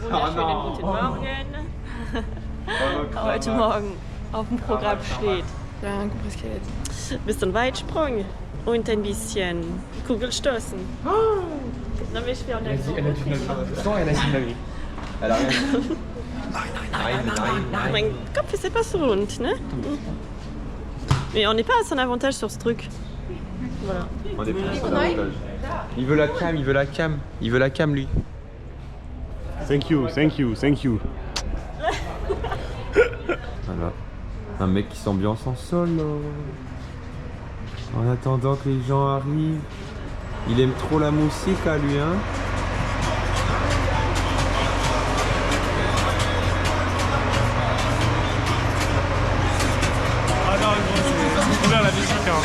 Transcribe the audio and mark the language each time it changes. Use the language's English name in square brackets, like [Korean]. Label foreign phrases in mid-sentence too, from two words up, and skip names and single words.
[German] wunderschönen guten Morgen. Heute Morgen auf dem Programm steht ein bisschen Weitsprung und ein bisschen Kugelstoßen. [French] Non mais je fais en accent. [German] Mein Kopf ist etwas rund, ne? [French] Mais on n'est pas à son avantage sur ce truc. Voilà. On est pas à son avantage. Il veut la cam, il veut la cam. Il veut la cam, lui. [English] Thank you, thank you, thank you. [French] Voilà. Un mec qui s'ambiance en solo. En attendant que les gens arrivent. Il aime trop la musique à lui, hein. Ah non, c'est trop bien la musique, hein.